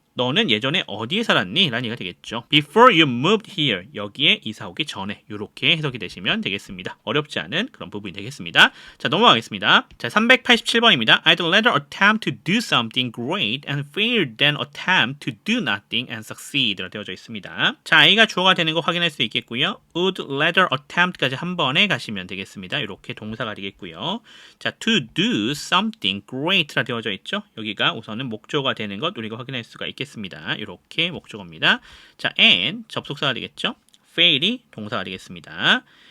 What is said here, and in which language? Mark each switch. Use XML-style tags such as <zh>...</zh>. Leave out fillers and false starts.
<ko>너는 예전에 어디에 살았니? 라는 얘기가 되겠죠.</ko> <en>Before you moved here.</en> <ko>여기에 이사 오기 전에. 이렇게 해석이 되시면 되겠습니다. 어렵지 않은 그런 부분이 되겠습니다. 자, 넘어가겠습니다. 자, 387번입니다.</ko> <en>I'd rather attempt to do something great and fail than attempt to do nothing and succeed.</en> <ko>라고 되어져 있습니다. 자, I가 주어가 되는 거 확인할 수 있겠고요.</ko> <en>Would rather attempt</en> <ko>까지 한 번에 가시면 되겠습니다. 이렇게 동사가 되겠고요. 자,</ko> <en>to do something great.</en> <ko>라 되어져 있죠. 여기가 우선은 목조가 되는 것 우리가 확인할 수가 있겠습니다. 이렇게 목적어입니다. 자, and 접속사가 되겠죠. fail이 동사가 되겠습니다.</ko>